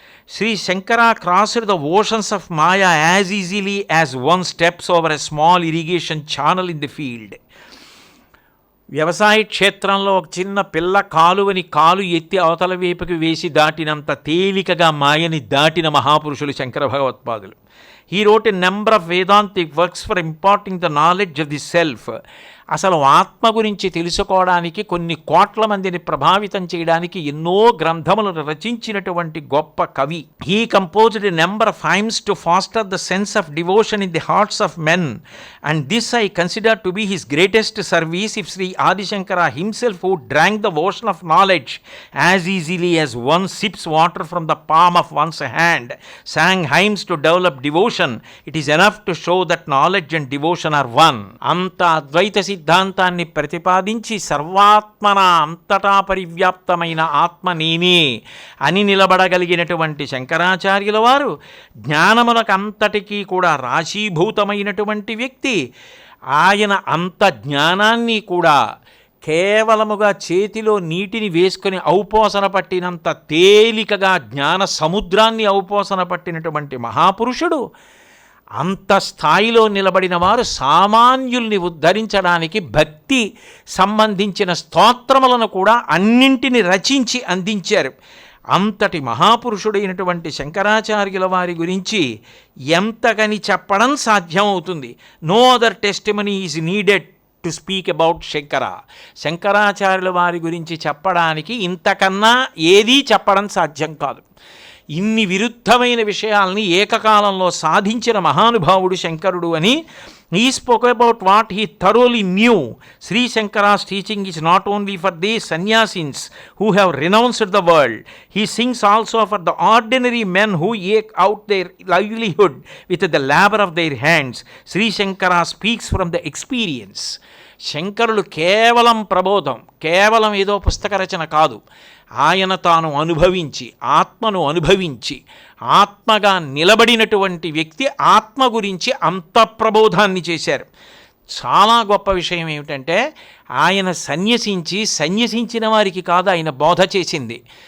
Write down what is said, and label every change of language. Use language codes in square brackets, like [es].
[en] Shri Shankara crossed the oceans of maya as easily as one steps over a small irrigation channel in the field. [te] వ్యవసాయ క్షేత్రంలో ఒక చిన్న పిల్ల కాలువని కాలు ఎత్తి అవతల వైపుకి వేసి దాటినంత తేలికగా మాయని దాటిన మహాపురుషులు శంకర భగవత్పాదులు. [en] He wrote a number of Vedantic works for imparting the knowledge of the self. [te] అసలు ఆత్మ గురించి తెలుసుకోవడానికి కొన్ని కోట్ల మందిని ప్రభావితం చేయడానికి ఎన్నో గ్రంథములను రచించినటువంటి గొప్ప కవి. [en] He composed a number of hymns to foster the sense of devotion in the hearts of men, and this I consider to be his greatest service. If Sri Adi Shankara himself, who drank the ocean of knowledge as easily as one sips water from the palm of one's hand, sang hymns to develop devotion, it is enough to show that knowledge and devotion are one. [te] అంత అద్వైత సిద్ధాంతాన్ని ప్రతిపాదించి సర్వాత్మన అంతటా పరివ్యాప్తమైన ఆత్మ నేనే అని నిలబడగలిగినటువంటి శంకరాచార్యుల వారు జ్ఞానములకంతటికీ కూడా రాశీభూతమైనటువంటి వ్యక్తి. ఆయన అంత జ్ఞానాన్ని కూడా కేవలముగా చేతిలో నీటిని వేసుకొని ఔపోసన పట్టినంత తేలికగా జ్ఞాన సముద్రాన్ని ఔపోసన పట్టినటువంటి మహాపురుషుడు. అంత స్థాయిలో నిలబడిన వారు సామాన్యుల్ని ఉద్ధరించడానికి భక్తి సంబంధించిన స్తోత్రములను కూడా అన్నింటిని రచించి అందించారు. అంతటి మహాపురుషుడైనటువంటి శంకరాచార్యుల వారి గురించి ఎంతకని చెప్పడం సాధ్యమవుతుంది. [en] No other testimony is needed to speak about Shankara. [te] శంకరాచార్యుల వారి గురించి చెప్పడానికి ఇంతకన్నా ఏదీ చెప్పడం సాధ్యం కాదు. ఇన్ని విరుద్ధమైన విషయాల్ని ఏకకాలంలో సాధించిన మహానుభావుడు శంకరుడు అని. [en] He spoke about what he thoroughly knew. Sri Shankara's teaching is not only for these sannyasins who have renounced the world. He sings also for the ordinary men who eke out their livelihood with the labor of their hands. Sri Shankara speaks from the experience. [te] శంకరులు కేవలం ప్రబోధం, కేవలం ఏదో పుస్తక రచన కాదు. ఆయన తాను అనుభవించి ఆత్మను అనుభవించి ఆత్మగా నిలబడినటువంటి వ్యక్తి. ఆత్మ గురించి అంత ప్రబోధాన్ని చేశారు. చాలా గొప్ప విషయం ఏమిటంటే ఆయన సన్యసించిన వారికి కాదు ఆయన బోధ చేసింది.